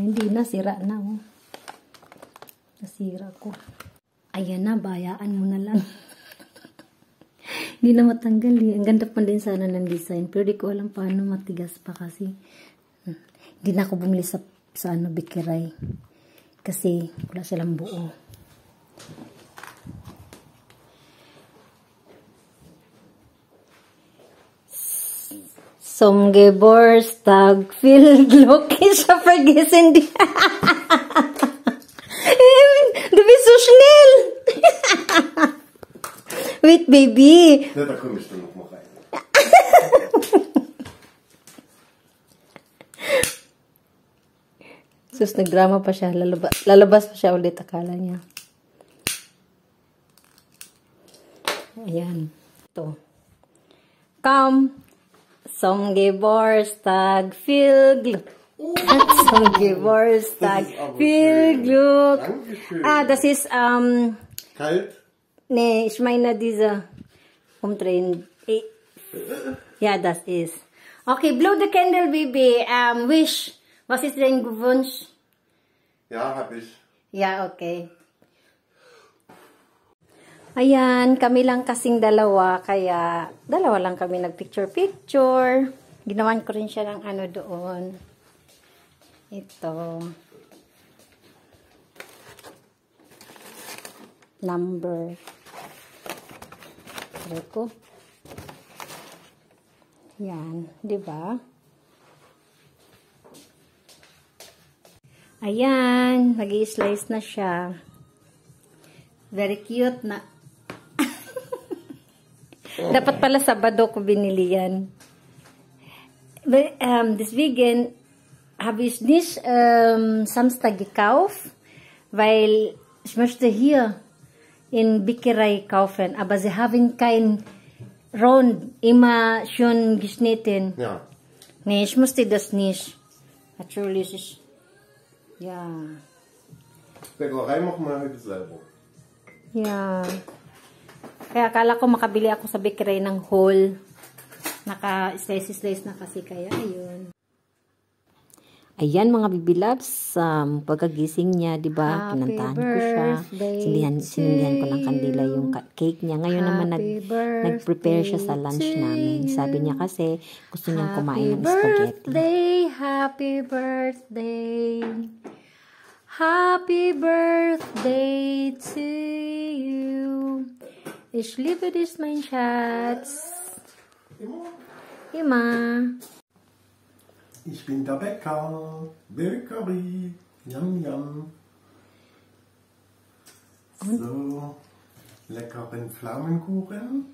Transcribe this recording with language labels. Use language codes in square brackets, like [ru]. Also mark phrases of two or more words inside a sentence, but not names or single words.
[tl] Hindi na, sira na. Oh. Nasira ko. Ayan na, bayaan mo na lang. Hindi na matanggal eh. Ang ganda pa din sana ng design. Pero di ko alam paano matigas pa kasi. Hindi na ako bumili sa ano, Bikiray. Kasi wala silang buo. [de] Som Geburtstag, viel Glück, ich habe vergessen die. Du bist so schnell. [en] Wait, baby. [de] Ja, da komme ich dann noch mal rein. [tl] Sus, nagdrama pa siya. Lalabas pa siya ulit, akala niya. Ayan. Ito. Come. [de] Som Geburtstag, viel Glück. Som Geburtstag, viel Glück. Ah, das ist, Kalt? nee, ich meine diese umdrehen. Ja, das ist. [en] Okay, blow the candle, baby. Wish. [de] Was ist dein Wunsch? Ja, hab ich. Ja, okay. [tl] Ayan, kami lang kasing dalawa, kaya dalawa lang kami nag-picture-picture. Ginawan ko rin siya ng ano doon. Ito. Number. Try ko. Yan, di ba? Ayan, nag-i-slice na siya. [en] Very cute [tl] na. Dapat pala Sabado ko binili yan. [de] Deswegen habe ich nicht Samstag gekauft, weil ich möchte hier in Bäckerei kaufen, aber sie haben kein Rund, immer schon geschnitten. Ja. Nee, ich musste das nicht. Natürlich ist, ja. Bäckerei machen wir heute selber. Ja. [tl] Kaya akala ko makabili ako sa bakery ng whole. Naka-slice na kasi kaya ayun. Ayan mga [en] baby loves, [tl] pagkagising niya, 'di ba? Kinantahan ko siya. Sinilihan ko ng kandila yung cake niya. Ngayon naman nag-prepare siya sa lunch namin. Sabi niya kasi gusto niyang kumain ng spaghetti. [en] Happy birthday. Happy birthday to you. [de] Ich liebe dich, mein Schatz. Immer. Ich bin der Bäcker. Bäckerie. Yum, yum. So. Leckeren Pflaumenkuchen.